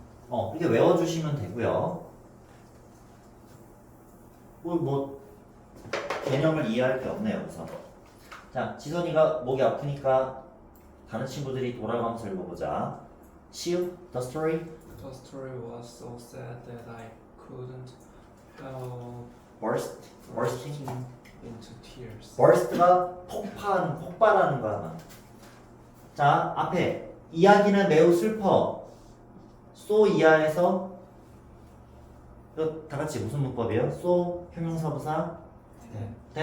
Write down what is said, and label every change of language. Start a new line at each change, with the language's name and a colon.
Korean: 이렇게 외워주시면 되고요. 뭐 개념을 이해할 게 없네요. 그래서 자, 지선이가 목이 아프니까 다른 친구들이 돌아가면서 읽어보자.
English: 시우, the story. The story was so sad that I couldn't help bursting into tears.
Korean: burst가 폭발하는 거야. 자, 앞에 이야기는 매우 슬퍼. so 이하에서 이거 다 같이 무슨 문법이에요? so 형용사부사 네.